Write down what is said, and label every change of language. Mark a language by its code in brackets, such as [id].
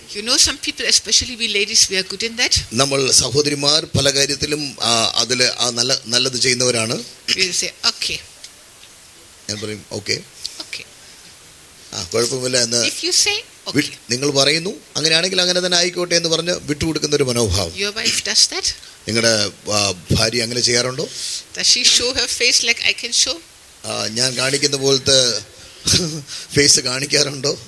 [en] You know, some people, especially we ladies, we are good in that. [ml] നമ്മൾ സഹോദരിമാർ പല കാര്യത്തിലും അതിൽ നല്ലത് ചെയ്യുന്നവരാണ്. [en] We will say, okay. [ml] ഞാൻ പറയും ഓക്കെ, [en] Okay. [ml] കുഴപ്പമില്ല എന്ന്. [en] If you say, okay. [ml] നിങ്ങൾ പറയുന്നു, അങ്ങനെയാണെങ്കിൽ അങ്ങനെ തന്നെ ആയിക്കോട്ടെ എന്ന് പറഞ്ഞ് വിട്ടുകൊടുക്കുന്ന ഒരു മനോഭാവം. [en] Your wife does that? [ml] നിങ്ങളുടെ ഭാര്യ അങ്ങനെ ചെയ്യാറുണ്ടോ? [en] Does she show her face like I can show? [ml] ഞാൻ കാണിക്കുന്ന പോലത്തെ ഫേസ് കാണിക്കാറുണ്ടോ?